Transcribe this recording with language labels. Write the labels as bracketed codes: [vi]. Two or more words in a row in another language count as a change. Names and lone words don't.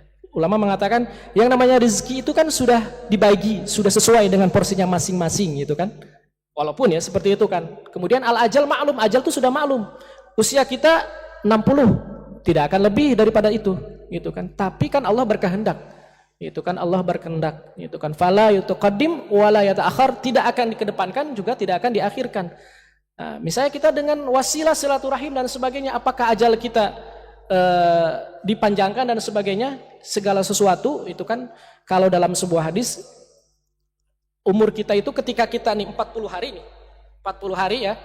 [id] Ulama mengatakan yang namanya rezeki itu kan sudah dibagi, sudah sesuai dengan porsinya masing-masing, gitu kan? Walaupun ya seperti itu kan. Kemudian [ar] al-ajal ma'lum, [id] ajal itu sudah maklum. Usia kita 60, tidak akan lebih daripada itu, gitu kan. Tapi kan Allah berkehendak. Itu kan Allah berkehendak, itu kan [ar] fala yutaqaddim wala yata'akhir, [id] tidak akan dikedepankan juga tidak akan diakhirkan. Nah, misalnya kita dengan wasilah silaturahim dan sebagainya, apakah ajal kita dipanjangkan dan sebagainya, segala sesuatu itu kan kalau dalam sebuah hadis umur kita itu ketika kita nih 40 hari nih, 40 hari ya.